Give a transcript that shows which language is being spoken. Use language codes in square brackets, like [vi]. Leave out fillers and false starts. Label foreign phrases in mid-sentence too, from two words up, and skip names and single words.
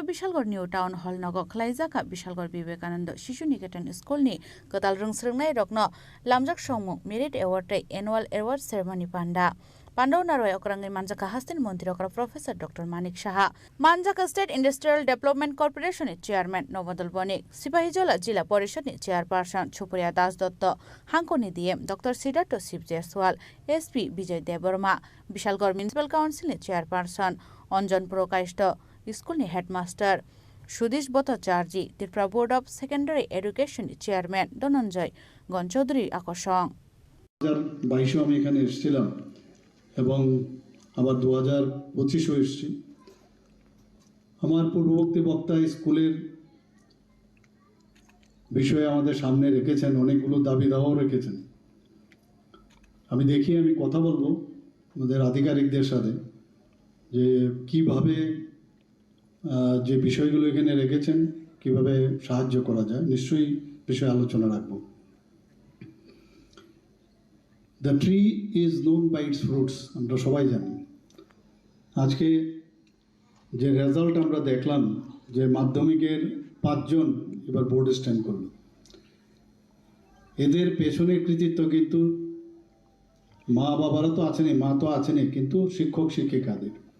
[trp] विशालगढ़ न्यू टाउन हल नगो खलाइजाका विशालगढ़ विवेकानंद शिशु निकेतन स्कूलनि कताल रोंस्रिंनाय रगना लामजक संमुं [en] merit award annual award ceremony [trp] पान्डावना रय ओकरांगै मानजाका हास्तिन मन्त्री ओकरा प्रोफेसर डॉक्टर मानिक साहा मानजाका स्टेट इंडस्ट्रियल डेभलपमेंट कर्पोरेशन चेयरमैन नवदल बनिक सिपाहीजला जिला परिषद चेयरपर्सन छुपुरिया दास दत्त हांकोनी डीएम डॉक्टर सिद्धार्थ शिव जयसवाल एसपी विजय देववर्मा विशालगढ़ म्युनिसिपल काउंसिल चेयरपर्सन अंजन प्रकाष्ट [en] school headmaster [trp] सुधीश भट्टाचार्य त्रिपुरा बोर्ड अफ सेकेंडरी एडुकेशन चेयरमैन धनंजय गणचौधरी আকর্ষণ [bn] 2022 আমি এখানে এসেছিলাম এবং আবার 2025 এসেছি। আমার পূর্ববর্তী বক্তা স্কুলের বিষয়ে আমাদের সামনে রেখেছেন, অনেকগুলো দাবি দাওয়াও রেখেছেন। আমি কথা বলবো আমাদের আধিকারিকদের সাথে যে কিভাবে যে বিষয়গুলো এখানে রেখেছেন কিভাবে সাহায্য করা যায়, নিশ্চয়ই বিষয়ে আলোচনা রাখবো। [en] The tree is known by its fruits, [bn] আমরা সবাই জানি। আজকে যে রেজাল্ট আমরা দেখলাম যে মাধ্যমিকের 5 জন এবার বোর্ডে স্ট্যান্ড করল, এদের পেছনে কৃতিত্ব কিন্তু মা বাবারা তো আছেনই, মা তো আছেনই, কিন্তু শিক্ষক শিক্ষিকাদের।